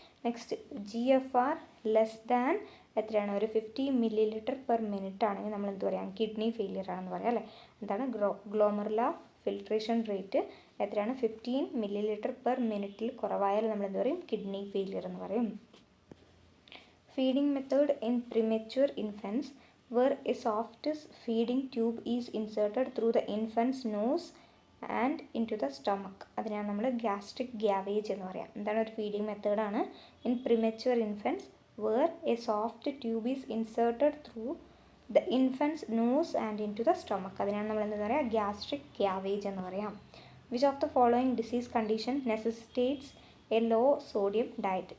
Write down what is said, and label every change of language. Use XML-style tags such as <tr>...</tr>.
<en>Next, GFR less than എത്രയാണ്?</en> <ml>ഒരു 50 ml/minute ആണെങ്കിൽ നമ്മൾ എന്ത് പറയാം? കിഡ്നി ഫെയിലിയർ ആണെന്ന് പറയാം അല്ലേ. എന്താണ്? ഗ്ലോമറുല ഫിൽട്രേഷൻ റേറ്റ് എത്രയാണ്? 15 ml/minute കുറവായാൽ നമ്മൾ എന്ത് പറയും? കിഡ്നി ഫെയിലിയർ എന്ന് പറയും.</ml> <en>Feeding method in premature infants, where a soft feeding tube is inserted through the infant's nose and into the stomach.</en> <ml>അതിനാണ് നമ്മൾ ഗ്യാസ്ട്രിക് ഗ്യാവേജ് എന്ന് പറയാം. എന്താണ്? ഒരു ഫീഡിങ് മെത്തേഡാണ്.</ml> <en>In premature infants where a soft tube is inserted through the infants nose and into the stomach.</en> <ml>അതിനാണ് നമ്മൾ എന്താ പറയുക?</ml> <en>gastric gavage</en> <ml>എന്ന് പറയാം.</ml> <en>Which of the following disease condition necessitates a low sodium diet.</en>